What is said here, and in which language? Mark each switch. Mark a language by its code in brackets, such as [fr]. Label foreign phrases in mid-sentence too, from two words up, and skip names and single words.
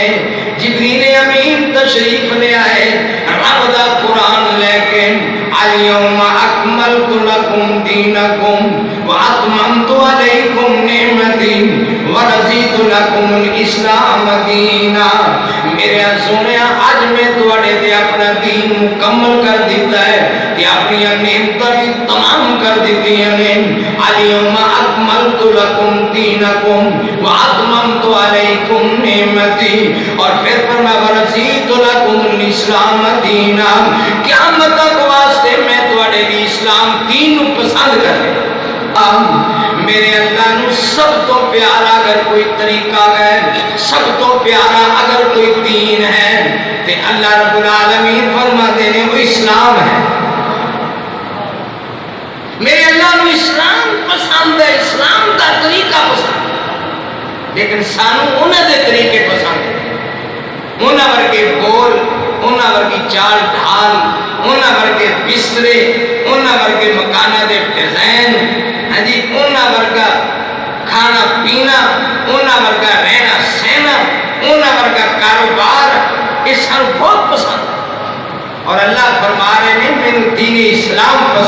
[pa] جبریل امین تشریف لے آئے رب دا قرآن لے کے [ar] الیوم اکملت لکم دینکم واتممت علیکم نعمتی ورضیت لکم الاسلام دینا. [pa] میرے سونیا اج میں تواڈے تے اپنا دین مکمل کر دیتا ہے کہ اپنی نعمتاں بھی تمام کر دیتی ہیں. [ar] الیوم اکملت لکم دینکم واتممت علیکم نعمتی [ur] اور پھر فرمایا [ar] ورضیت لکم الاسلام دینا. [pa] قیامت تک واسطے میں تواڈے لیے اسلام دین پسند کر دیا. میرے اللہ نو سب تو پیارا اگر کوئی طریقہ ہے, سب تو پیارا اگر کوئی دین ہے تو اللہ رب العالمین [ur] فرماتے ہیں وہ اسلام ہے. [pa] میرے اللہ نو اسلام پسند ہے, [ur] اسلام کا طریقہ پسند ہے, [pa] لیکن سانو انہاں دے طریقے پسند ہے. انہاں ورگے بول, انہاں ورگی چال ڈھال, انہاں ورگے بسترے, انہاں ورگے مکانہ دے ڈیزائن, ہاں جی, انہاں ورگا کھانا پینا, انہاں ورگا رہنا سہنا, انہاں ورگا کاروبار, یہ سانو بہت پسند ہے. [ur] اور اللہ فرما رہے ہیں میرے دین اسلام